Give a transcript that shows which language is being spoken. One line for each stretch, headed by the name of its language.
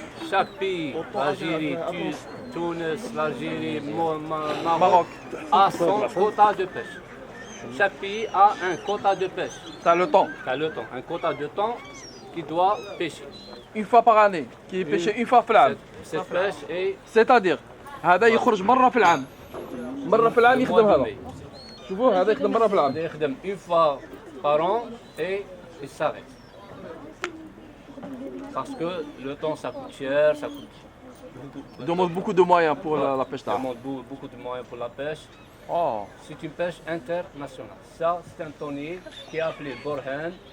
French: Chaque pays, l'Algérie, Tunis, l'Algérie, Maroc, a son quota de pêche. Chaque pays a un quota de pêche. T'as le temps. Un quota de temps qui doit pêcher. Une fois par année. Qui est pêché une fois
Arabic: في العام.
French: Cette pêche est C'est-à-dire
Arabic: هذا يخرج مرة في العام. مرة في العام يخدم هذا. شوفوا هذا يخدم مرة في العام. يخدم
French: une fois par an et il s'arrête. Parce que le temps ça coûte cher, ça coûte. Il demande beaucoup de moyens pour la pêche Ça d'art. demande beaucoup de moyens pour la pêche. Oh. C'est une pêche internationale. Ça, c'est un tonnier qui est appelé Borhan.